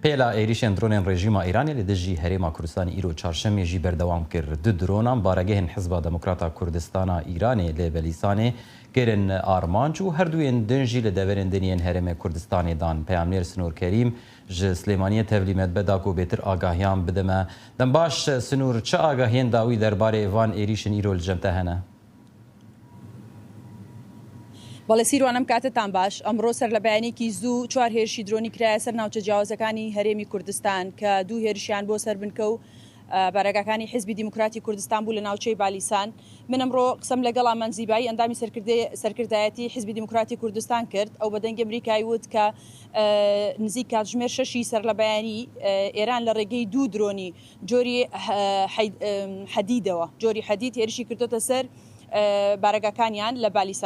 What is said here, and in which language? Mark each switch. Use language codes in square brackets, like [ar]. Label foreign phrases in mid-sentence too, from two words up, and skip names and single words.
[ku] پێلا عێریشên درۆنên rejîma Îranê li dijî Herêma Kurdistanê îro çarşemê jî berdewam kir. Du dronan baregehên Hizba Demokrata Kurdistana Îranê lê Belîsanê kirin armanc û herduyên din jî li deverên diniyên Herêmê Kurdistanê dan. Peyamnêr Sinûr Kerîm ji Slêmaniyê tevlî medbeda ku bêtir agahiyan bidime. Dem baş Sinûr, çi agahiyên dawî derbarê van êrişên îro li cem te hene؟ [ckb] بەڵێ سیروانم کاتتان باش ئەمڕۆ سەر لە بەیانێکی زوو چوار هێرشی درۆنی کرایە سەر ناوچە جیاوازەکانی هەرێمی کوردستان کە دوو هێرشیان بۆ سەر بنکە و بارەگاکانی حیزبی دیموکراتی کوردستان بوو لە ناوچەی بالیسان. من ئەمڕۆ قسەم لەگەڵ ئامان زیبایی ئەندامی سەرکردایەتی حیزبی دیموکراتی کوردستان کرد ئەو بەدەنگی ئەمریکای وت کە نزیک کاتژمێر 6 سەر لە بەیانی ئێران لە ڕێگەی دوو درۆنی جۆری حەدیدەوە جۆری حەدید هێرشی کردوتە سەر بارەگاکانیان لە بالیسان.